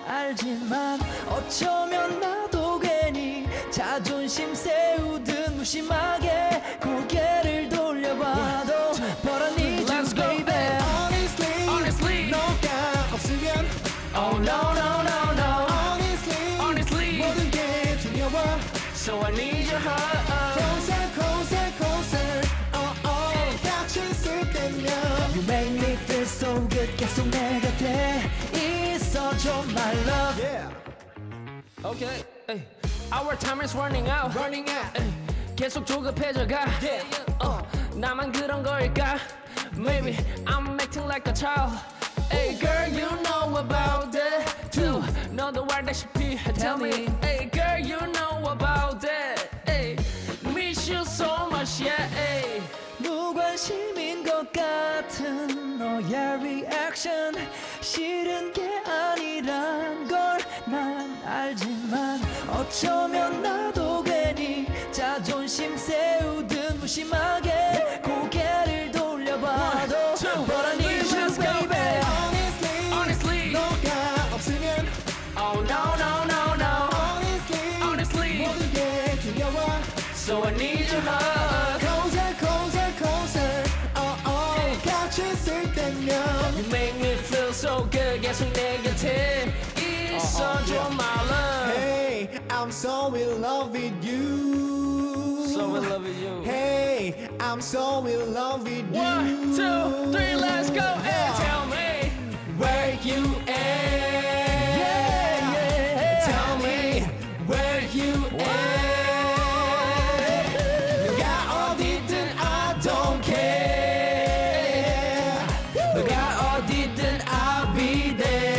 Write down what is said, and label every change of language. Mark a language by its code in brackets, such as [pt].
[ko] 알지만 어쩌면 나도 괜히 자존심 세우듯 무심하게 고개를 돌려봐도 [en] But I need you baby [ko] Honestly 너가 없으면 [en] Oh no no no no [ko] Honestly 모든 게 두려워 [en] So I need your heart [ko] Closer 같이 있을 때면 [en] You make me feel so good [ko] 계속 내 곁에 있어줘 [en] my love Yeah Okay ay. Our time is running out ay. [ko] 계속 조급해져가 나만 그런 걸까 [en] Maybe I'm acting like a child Hey girl you know about that too [ko] 너도 알다시피 [en] Tell me Hey girl you know about that hey. Miss you so much yeah hey. [ko] 무관심인 것 같은 너의 reaction 싫은 게 아니란 걸 난 알지만 어쩌면 나도 괜히 자존심 세우듯 무심하게 고개를 돌려봐도 [en] But I need you baby [ko] Honestly 너가 없으면 [en] Oh no no no no Honestly [ko] 모든 게 두려워 [en] So I need your heart [ko] Closer 같이 있을 때면 [en] You make me feel so good [ko] 계속 내 곁에 있어줘 [en] my love Hey I'm so in love with you So in love with you Hey I'm so in love with you 1, 2, 3 let's go and tell me where you at Tell me where you at [ko] 너가 어디든 [en] I don't care 너가 어디든 I'll be there